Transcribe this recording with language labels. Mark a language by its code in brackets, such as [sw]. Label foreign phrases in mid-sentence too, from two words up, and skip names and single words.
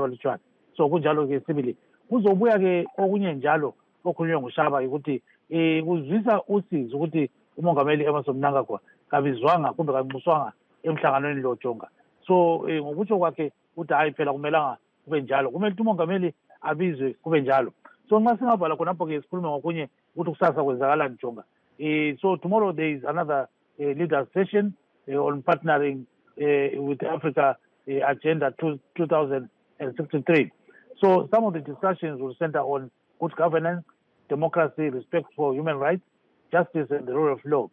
[nd] abalutshwana so kunjalo ke sibili kuzobuya ke okunye njalo okhulunywa nguShaba ukuthi kuzwisa usizi ukuthi umongameli Emerson Mnangagwa kabizwanga kumbe kanxuswanga emhlanganweni lojonga so ngokutsho kwakhe uthi hayi phela kumelanga kube njalo kumele ukuthi umongameli abizwe kube njalo so nxa singabhala khonapho ke sikhulume ngokunye ukuthi kusasa kwenzakala njonga so [en] tomorrow there is another leaders session on partnering with Africa Agenda 2063. So some of the discussions will center on good governance, democracy, respect for human rights, justice and the rule of law.